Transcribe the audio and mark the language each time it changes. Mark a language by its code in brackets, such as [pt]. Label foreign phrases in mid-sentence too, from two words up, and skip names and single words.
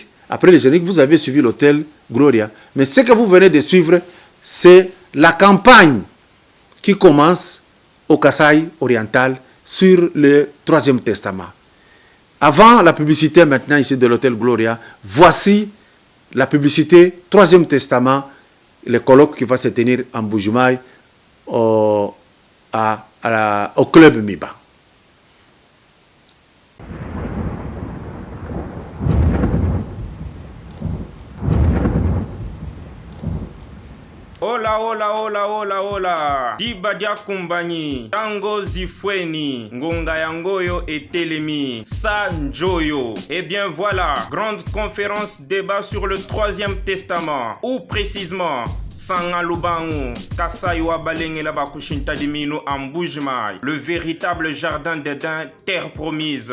[fr] Après le générique, vous avez suivi l'hôtel Gloria. Mais ce que vous venez de suivre, c'est la campagne qui commence au Kasaï oriental sur le Troisième Testament. Avant la publicité maintenant ici de l'hôtel Gloria, voici la publicité, Troisième Testament, le colloque qui va se tenir en Bujumaï au club Miba. [es] Hola, hola, hola, hola, hola. [fr] Dibadia Kumbani, Tango Zifweni, Ngonga Yangoyo et Telemi, Sanjoyo. Eh bien voilà, grande conférence débat sur le Troisième Testament, ou précisément Sangalubangu, Kasaywa Balengela Bakushinta Dimino Ambujmai, le véritable jardin d'Éden, terre promise.